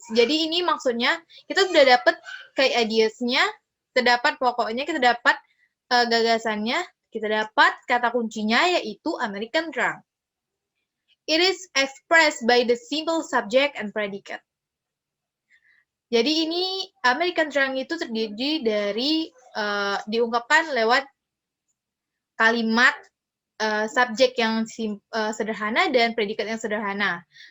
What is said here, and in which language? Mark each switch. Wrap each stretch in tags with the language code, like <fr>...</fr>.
<id>Jadi ini maksudnya kita sudah dapat key ideas-nya, kita dapat pokoknya, kita dapat gagasannya, kita dapat kata kuncinya yaitu</id> <en>American drank. It is expressed by the simple subject and predicate.</en> <id>Jadi ini</id> <en>American drank</en> <id>itu terdiri dari diungkapkan lewat kalimat subjek yang sederhana dan predikat yang sederhana.</id>